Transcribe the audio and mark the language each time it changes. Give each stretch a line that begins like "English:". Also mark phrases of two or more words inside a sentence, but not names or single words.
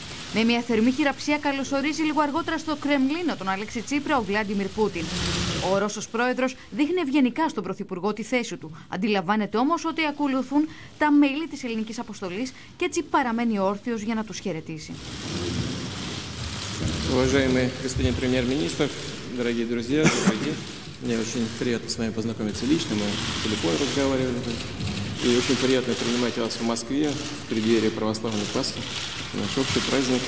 Greek: Με μια θερμή χειραψία καλωσορίζει λίγο αργότερα στο Κρεμλίνο τον Αλέξη Τσίπρα ο Βλάντιμιρ Πούτιν. Ο Ρώσος πρόεδρος δείχνει ευγενικά στον πρωθυπουργό τη θέση του. Αντιλαμβάνεται όμως ότι ακολουθούν τα μέλη της ελληνικής αποστολής και έτσι παραμένει όρθιος για να τους χαιρετήσει.
Russian: Уважаемый господин премьер-министр, дорогие друзья, добрый день. Мне очень приятно с вами познакомиться лично, мы по телефону разговаривали. И очень приятно принимать вас в Москве в преддверии православной Пасхи, наш общий праздник.